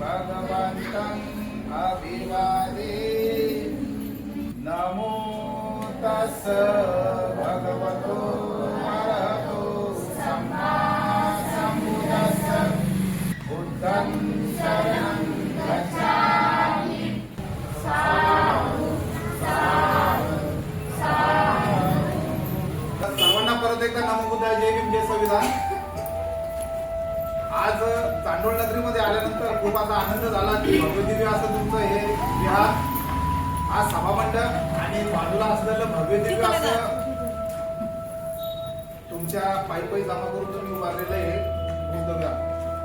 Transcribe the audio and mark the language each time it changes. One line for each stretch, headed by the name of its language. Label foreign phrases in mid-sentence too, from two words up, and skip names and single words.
Pali: भगवन्तं अभिवादे नमो तस् भगवतो अरहतो सम्मा सम्बुद्धस्स बुद्धं शरणं गच्छामि साधु साधु साधु.
Marathi: सर्वांना परत एकदा नमो बुद्धाय, जय भीम, जय संविधान. आज चांडोळ नगरीमध्ये आल्यानंतर खूप असा आनंद झाला की भव्य दिव्य असं तुमचं हे विहार, आज सभामंडप आणि बाजूला असलेलं भव्य दिव्य असं तुमच्या पायी जमा करून तुम्ही उभारलेलं आहे बुद्ध विहार.